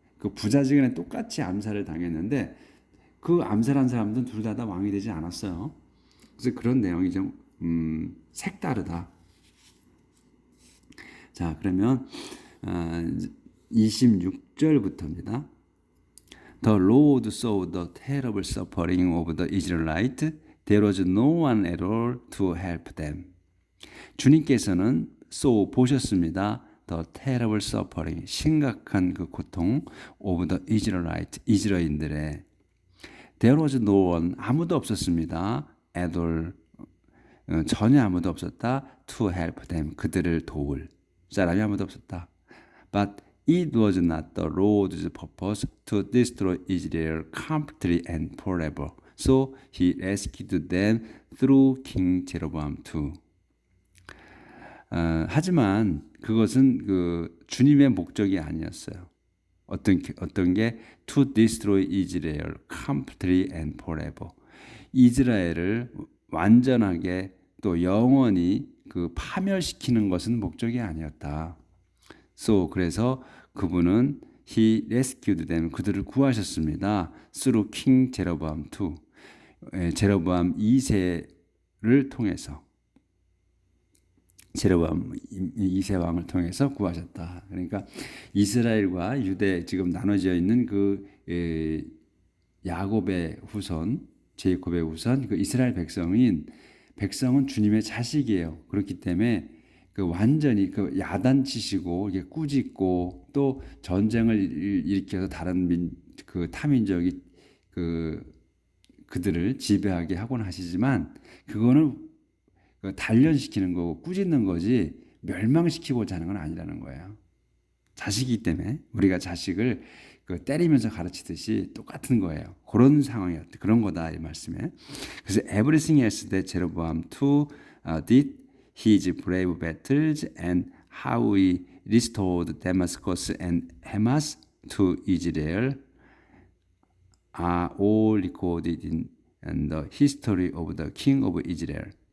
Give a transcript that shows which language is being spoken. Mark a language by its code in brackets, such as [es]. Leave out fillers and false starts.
[ko] 그 부자지간에 똑같이 암살을 당했는데 그 암살한 사람들은 둘 다 왕이 되지 않았어요. 그래서 그런 내용이 좀 색다르다. 자, 그러면 26절부터입니다. [en] The Lord saw the terrible suffering of the Israelites. There was no one at all to help them. [ko] 주님께서는 보셨습니다. [en] The terrible suffering, [ko] 심각한 그 고통 [en] of the Israelites, [ko] 이스라엘인들의. [en] There was no one, [ko] 아무도 없었습니다. [en] At all, [ko] 전혀 아무도 없었다. [en] To help them, [ko] 그들을 도울 사람이 아무도 없었다. [en] But it was not the Lord's purpose to destroy Israel completely and forever. So he rescued them through King Jeroboam II. [ko] 하지만 그것은 그 주님의 목적이 아니었어요. 어떤 게 [en] to destroy Israel completely and forever. [ko] 이스라엘을 완전하게 또 영원히 그 파멸시키는 것은 목적이 아니었다. 그래서 그분은 [en] he rescued them, [ko] 그들을 구하셨습니다. [en] through King Jeroboam II, [ko] 제로보암 2세를 통해서, 제로보암 2세 왕을 통해서 구하셨다. 그러니까 이스라엘과 유대 지금 나눠져 있는 그 야곱의 후손, 제이콥의 후손, 그 이스라엘 백성은 주님의 자식이에요. 그렇기 때문에 그 완전히 그 야단치시고 이게 꾸짖고 또 전쟁을 일으켜서 다른 그 타민족이 그들을 지배하게 하곤 하시지만, 그거는 단련시키는 거고 꾸짖는 거지 멸망시키고자 하는 건 아니라는 거예요. 자식이기 때문에 우리가 자식을 때리면서 가르치듯이 똑같은 거예요. 그런 상황이었다. 그런 거다 이 말씀에. 그래서 [en] everything else that Jeroboam II did, his brave battles and how he restored Damascus and Hamas to Israel are all recorded in the history of the King of Israel.